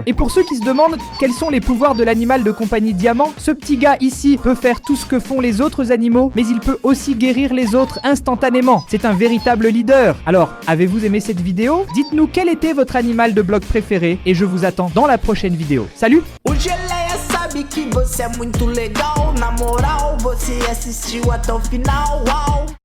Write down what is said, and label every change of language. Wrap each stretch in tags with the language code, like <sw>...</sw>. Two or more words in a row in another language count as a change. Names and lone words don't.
<fr>Et pour ceux qui se demandent quels sont les pouvoirs de l'animal de compagnie diamant, ce petit gars ici peut faire tout ce que font les autres animaux, mais il peut aussi guérir les autres instantanément. C'est un véritable leader. Alors, avez-vous aimé cette vidéo? Dites-nous quel était votre animal de bloc préféré et je vous attends dans la prochaine vidéo. Salut!</fr> <pt>O Geleia sabe que você é muito legal. Na moral, você assistiu até o final. Uau!</pt>